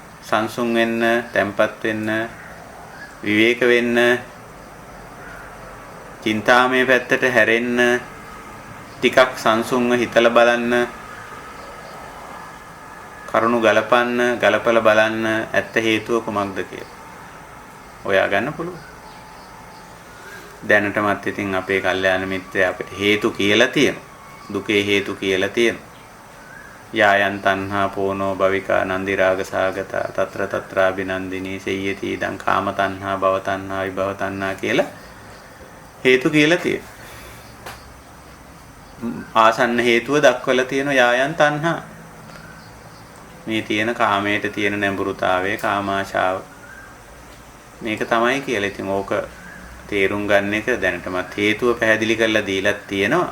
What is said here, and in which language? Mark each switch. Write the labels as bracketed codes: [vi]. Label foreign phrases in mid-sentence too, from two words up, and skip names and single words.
[si] සංසුන් වෙන්න, තැම්පත් වෙන්න, විවේක වෙන්න, චින්තාමය පැත්තට හැරෙන්න, ටිකක් සංසුන්ව හිතලා බලන්න, කරුණු ගලපලා බලන්න ඇත්ත හේතුව කුමක්ද කියලා. හොයා ගන්න පුළුවන්. දැනටමත් ඉතින් අපේ කල්යාණ මිත්‍රයා අපිට හේතු කියලා තියෙනවා. දුකේ හේතු කියලා තියෙනවා. [pi] යායන් තණ්හා පෝනෝ භවිකා නන්දි රාග සාගතා తත්‍ර తත්‍රාබිනන්දිනී සෙය්‍යති ඉදං කාම තණ්හා භව තණ්හා විභව තණ්හා [si] කියලා හේතු කියලා තියෙනවා. ආසන්න හේතුව දක්වලා තියෙන [pi] යායන් තණ්හා [si] මේ තියෙන කාමයට තියෙන නැඹුරුතාවය කාමාශාව මේක තමයි කියලා. ඉතින් ඕක තේරුම් ගන්න එක දැනටමත් හේතුව පැහැදිලි කරලා දීලා තියෙනවා.